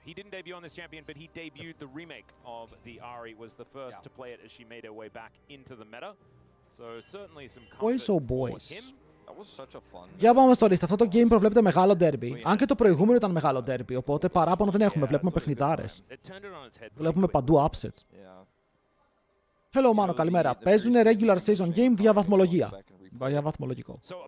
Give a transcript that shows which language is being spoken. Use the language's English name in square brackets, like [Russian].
[English] He didn't debut on this champion, but he debuted the remake of the Ahri, was the first to play it as she made her way back into the meta. So certainly some comfort for him. [Greek] Για πάμε στο list. Αυτό το game προβλέπεται μεγάλο derby. Αν και το προηγούμενο ήταν μεγάλο derby, οπότε παράπονο δεν έχουμε. Βλέπουμε παιχνιδάρες. Βλέπουμε παντού upsets. Hello, Μάνο, καλημέρα. Παίζουν [English] regular season game [Greek] via βαθμολογία. Via βαθμολογικό.